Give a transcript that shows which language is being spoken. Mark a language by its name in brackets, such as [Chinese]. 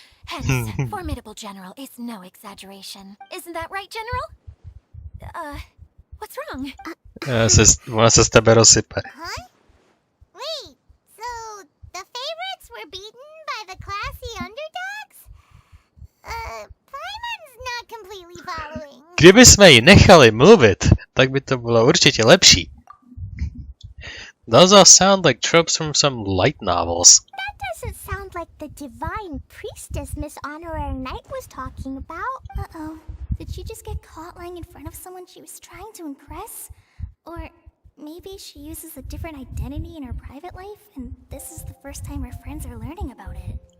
[English] Hence, formidable general is no exaggeration. Isn't that right, General? What's wrong? [Czech] Ona se z tebe rozsype. Huh? [English] Wait, so the favorites were beaten by the classy underdogs? Paimon's not completely following. [Czech] Kdyby jsme ji nechali mluvit, tak by to bylo určitě lepší. [English] Those all sound like tropes from some light novels. That doesn't sound like the divine priestess Miss Honorary Knight was talking about. Uh-oh. Did she just get caught lying in front of someone she was trying to impress? Or maybe she uses a different identity in her private life, and this is the first time her friends are learning about it.